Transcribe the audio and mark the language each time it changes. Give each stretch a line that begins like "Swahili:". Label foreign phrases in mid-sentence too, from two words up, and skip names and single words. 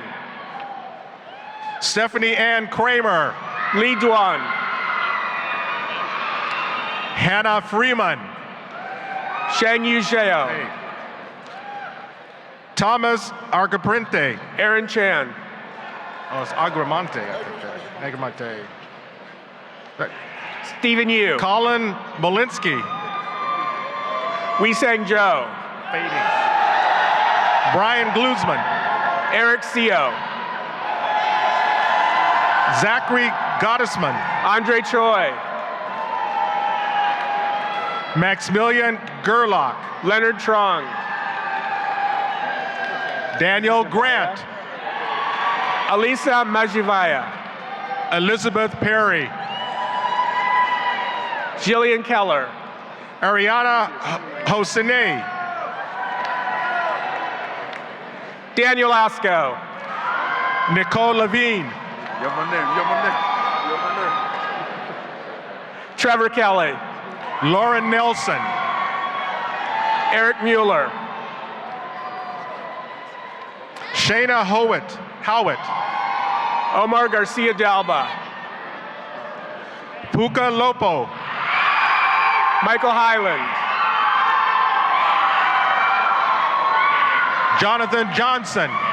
English: Stephanie Ann Kramer. Li Duan. Hannah Freeman. Shang Yu Zhao. Thomas Argaprinte. Aaron Chan. Oh, it's Agramante, I think. Agramante. Stephen Yu. Colin Molinsky. Wee Sang Zhou. Fading. Brian Glusman. Eric Seo. Zachary Gottesman. Andre Choi. Maximilian Gerlach. Leonard Trong. Daniel Grant. Alisa Majivaya. Elizabeth Perry. Jillian Keller. Ariana Hosseini. Daniel Asco. Nicole Levine. Trevor Kelly. Lauren Nelson. Eric Mueller. Shayna Howitt. Omar Garcia Dalba. Puka Lopo. Michael Highland. Jonathan Johnson.